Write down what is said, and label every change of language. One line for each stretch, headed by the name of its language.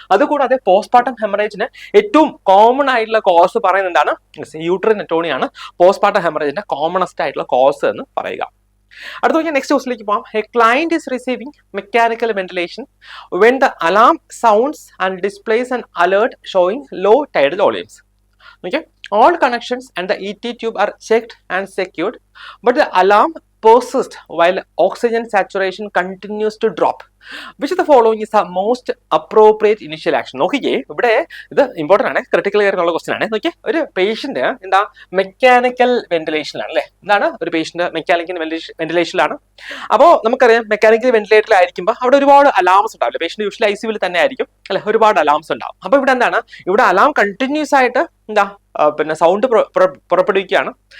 Malayalam: അതുകൂടാതെ പോസ്റ്റ്പാർട്ടം ഹെമറേജിന് ഏറ്റവും കോമൺ ആയിട്ടുള്ള കോസ് പറയുന്നത് എന്താണ്, യൂട്രൈൻ അറ്റോണി ആണ് പോസ്റ്റ്പാർട്ടം ഹെമറേജിന്റെ കോമണസ്റ്റ് ആയിട്ടുള്ള കോസ് എന്ന് പറയുക. അടുത്ത നോക്കിയാൽ നെക്സ്റ്റ് ക്വസ്റ്റിലേക്ക് പോകാം.
English: A client is receiving mechanical ventilation when the alarm sounds and displays an alert showing low tidal volumes. Okay, all connections and the ET tube are checked and secured, but the alarm persists while oxygen saturation continues to drop. Which of the following is the most appropriate initial action?
Malayalam: നോക്കിക്കേ, ഇവിടെ ഇത് important ആണ്, critical care എന്നുള്ള question ആണ്. നോക്കിയേ, ഒരു patient എന്താ mechanical വെന്റിലേഷനിലാണ് അല്ലെ. എന്താണ്, ഒരു പേഷ്യന്റ് മെക്കാനിക്കൽ വെന്റിലേഷനിലാണ്. അപ്പോൾ നമുക്കറിയാം മെക്കാനിക്കൽ വെന്റിലേറ്ററിലായിരിക്കുമ്പോൾ അവിടെ ഒരുപാട് അലാംസ് ഉണ്ടാവില്ല. പേഷ്യന്റ് യൂഷ്വലി ICUവിൽ തന്നെ ആയിരിക്കും അല്ലെ, ഒരുപാട് അലാംസ് ഉണ്ടാവും. അപ്പൊ ഇവിടെ എന്താണ്, ഇവിടെ അലാം കണ്ടിന്യൂസ് ആയിട്ട് എന്താ പിന്നെ സൗണ്ട് പുറപ്പെടുവിക്കുകയാണ്.